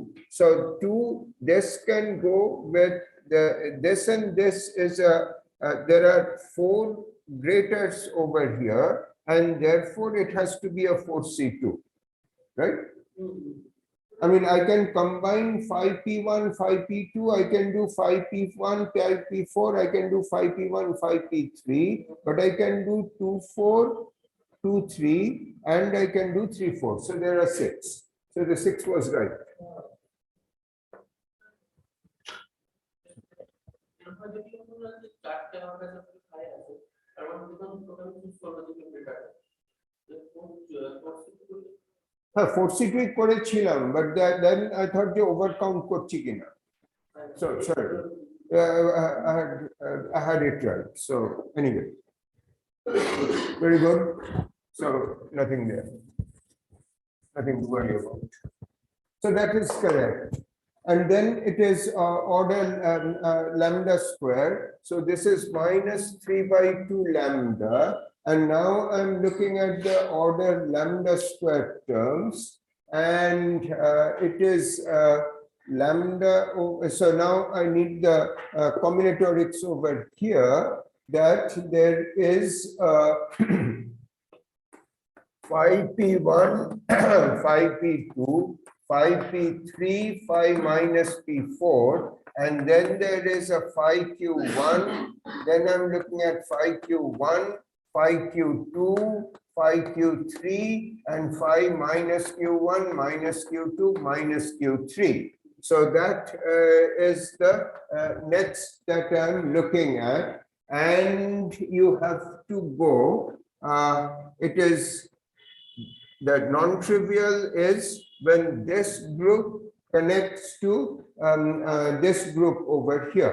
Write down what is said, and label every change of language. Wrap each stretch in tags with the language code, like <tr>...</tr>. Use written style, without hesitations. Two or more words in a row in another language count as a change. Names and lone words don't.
<en>So 2, this can go with this, and this is there are 4 graters over here, and therefore it has to be a 4C2, right? I mean, I can combine phi p1, phi p2, I can do phi p1, phi p4, I can do phi p1, phi p3, but I can do 2, 4, 2, 3, and I can do 3, 4. So there are 6. So the 6 was right.</en> <bn>হ্যাঁ 4C2 করেছিলাম,</bn> <en>but then I thought</en> <bn>যে overcount করছি কিনা.</bn> <en>So sorry, I had it right. So anyway, very good. So nothing there, nothing to worry about. So that is correct. And then it is order lambda square. So this is minus 3/2 lambda. And now I'm looking at the order lambda square terms. And it is lambda. So now I need the combinatorics over here, that there is phi p1, phi p2, phi p3, phi minus p4, and then there is a phi q1. Then I'm looking at phi q1, phi q2, phi q3, and phi minus q1, minus q2, minus q3. So that is the next that I'm looking at, and you have to go. It is the non-trivial is when this group connects to this group over here.</en>